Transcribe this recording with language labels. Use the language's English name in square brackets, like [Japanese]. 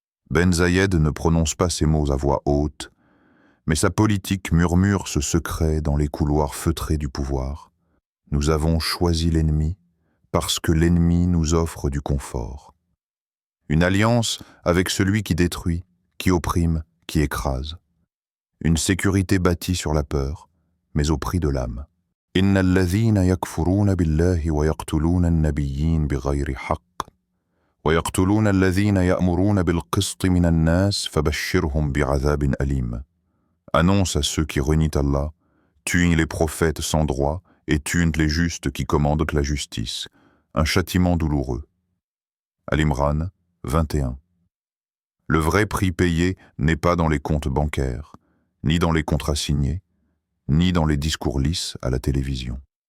[French] Ben Zayed ne prononce pas ces mots à voix haute, mais sa politique murmure ce secret dans les couloirs feutrés du pouvoir. Nous avons choisi l'ennemi parce que l'ennemi nous offre du confort. Une alliance avec celui qui détruit, qui opprime, qui écrase. Une sécurité bâtie sur la peur, mais au prix de l'âme. [Arabic] إن الذين يكفرون بالله ويقتلون النبيين بغير حق ويقتلون الذين يأمرون بالقسط من الناس فبشرهم بعذاب أليم. [French] Annonce à ceux qui renient Allah, tuent les prophètes sans droit et tuent les justes qui commandent la justice. Un châtiment douloureux. Al-Imran 21. Le vrai prix payé n'est pas dans les comptes bancaires, ni dans les contrats signés, ni dans les discours lisses à la télévision.